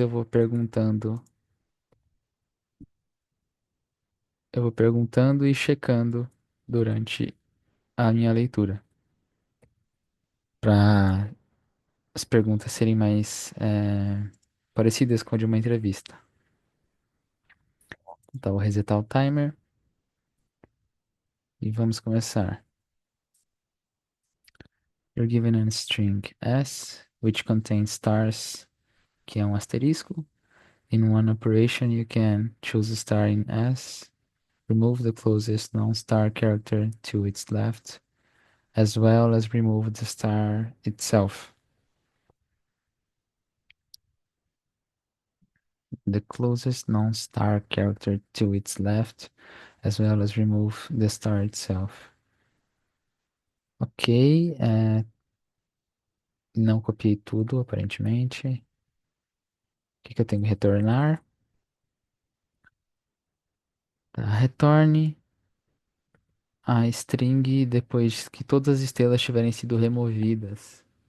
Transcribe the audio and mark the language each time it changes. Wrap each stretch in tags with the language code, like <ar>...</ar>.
<pt>Eu vou perguntando e checando durante a minha leitura, para as perguntas serem mais parecidas com a de uma entrevista. Então, vou resetar o timer e vamos começar.</pt> <en>You're given a string S, which contains stars,</en> <pt>que é um asterisco.</pt> <en>In one operation, you can choose a star in S, remove the closest non-star character to its left, as well as remove the star itself. The closest non-star character to its left, as well as remove the star itself.</en> <pt>Ok, não copiei tudo, aparentemente. O que eu tenho que retornar? Tá, retorne a string depois que todas as estrelas tiverem sido removidas.</pt>